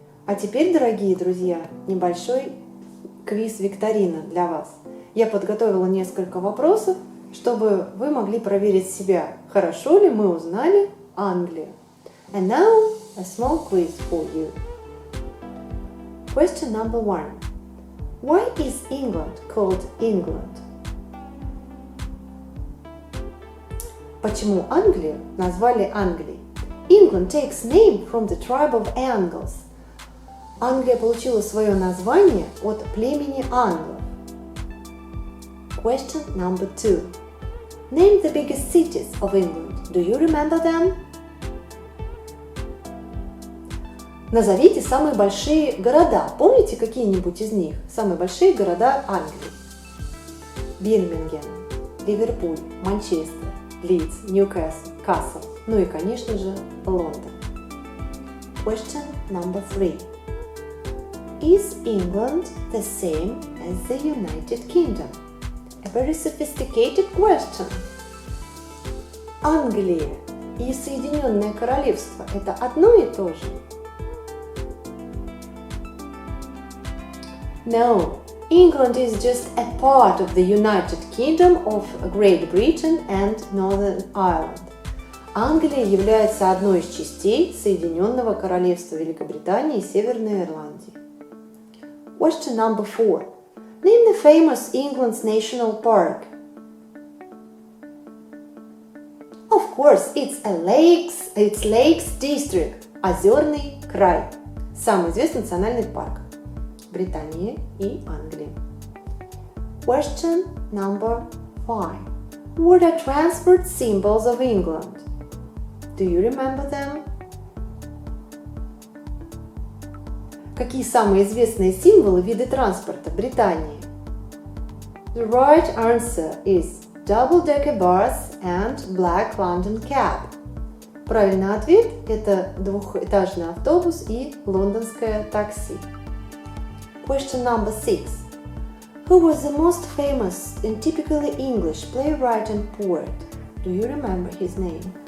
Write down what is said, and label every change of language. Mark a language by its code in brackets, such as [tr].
[ru] А теперь, дорогие друзья, небольшой квиз-викторина для вас. Я подготовила несколько вопросов, чтобы вы могли проверить себя, хорошо ли мы узнали Англию. [en] And now a small quiz for you. Question number 1. Why is England called England? [ru] Почему Англию назвали Англией? [en] England takes name from the tribe of Angles. [ru] Англия получила свое название от племени англов. [en] Question number 2. Name the biggest cities of England. Do you remember them? [ru] Назовите самые большие города. Помните какие-нибудь из них? Самые большие города Англии. Бирмингем, Ливерпуль, Манчестер, Лидс, Ньюкасл, Касл. Ну и, конечно же, Лондон. [en] Question number 3. Is England the same as the United Kingdom? A very sophisticated question. [ru] Англия и Соединенное Королевство – это одно и то же? [en] No, England is just a part of the United Kingdom of Great Britain and Northern Ireland. [ru] Англия является одной из частей Соединенного Королевства Великобритании и Северной Ирландии. [en] Question number 4. Name the famous England's national park. Of course, it's Lakes District, Озерный край. [ru] Самый известный национальный парк Британии и Англии. [en] Question number 5. What are transport symbols of England? Do you remember them? [ru] Какие самые известные символы виды транспорта Британии? [en] The right answer is double-decker bus and black London cab. [ru] Правильный ответ – это двухэтажный автобус и лондонское такси. [en] Question number 6. Who was the most famous and typically English playwright and poet? Do you remember his name?